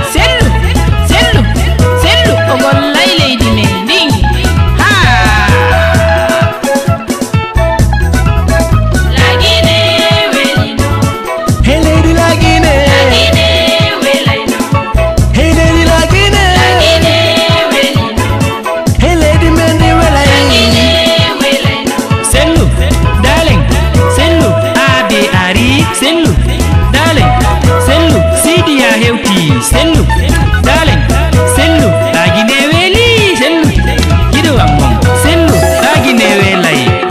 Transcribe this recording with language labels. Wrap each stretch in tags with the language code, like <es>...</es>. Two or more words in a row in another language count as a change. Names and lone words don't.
<ff>Sellu, sellu, sellu, o gollay leydi men. Ndin, ha. Lagine welino.</ff> <en>Hey, lady</en> <ff>Lagine. Lagine welayno.</ff> <en>Hey, lady</en> <ff>Lagine. Lagine welino.</ff> <en>Hey, lady, man, they were like,</en> <ff>"Sellu, darling, Sellu, Abi Ari, Sellu, darling, Sellu, Sidi ya hewti, Sellu, darling, Sellu, Agi ne weli, Sellu, gido am mom, Sellu, Agi ne welai."</ff>